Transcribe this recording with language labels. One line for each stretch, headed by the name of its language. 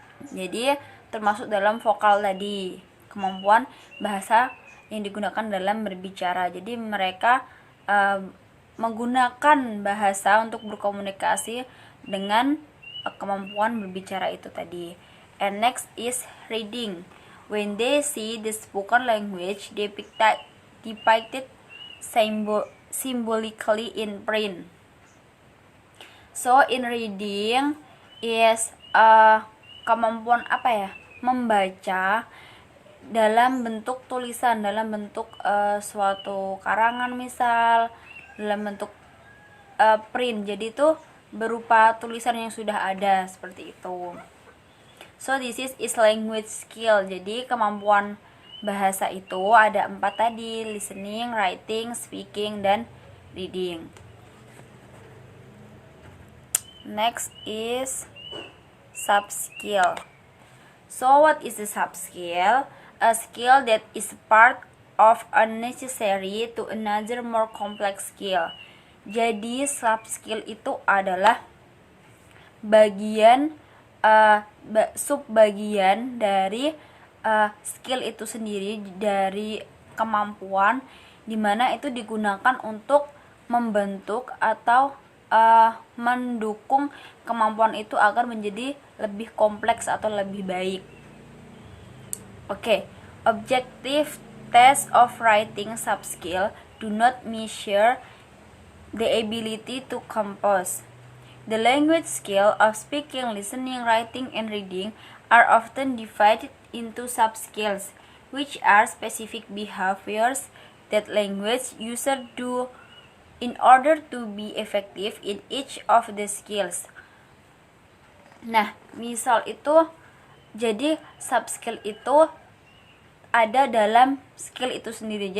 Indonesian: Jadi termasuk dalam vokal tadi, kemampuan bahasa yang digunakan dalam berbicara. Jadi mereka menggunakan bahasa untuk berkomunikasi dengan kemampuan berbicara itu tadi.
English: And next is reading. When they see the spoken language depicted symbolically in print. So in reading is
Indonesian: kemampuan membaca dalam bentuk tulisan, dalam bentuk suatu karangan misal, dalam bentuk print. Jadi itu berupa tulisan yang sudah ada seperti itu.
English: So this is language skill.
Indonesian: Jadi kemampuan bahasa itu ada 4 tadi: listening, writing, speaking, dan reading.
English: Next is soft skill. So what is a soft skill? A skill that is part of a necessary to another more complex skill.
Indonesian: Jadi soft skill itu adalah bagian subbagian dari skill itu sendiri, dari kemampuan, dimana itu digunakan untuk membentuk atau mendukung kemampuan itu agar menjadi lebih kompleks atau lebih baik.
English: Oke, objective test of writing soft skill do not measure the ability to compose. The language skill of speaking, listening, writing, and reading are often divided into sub-skills, which are specific behaviors that language users do in order to be effective in each of the skills.
Indonesian: Nah, misal itu, jadi sub-skill itu ada dalam skill itu sendiri.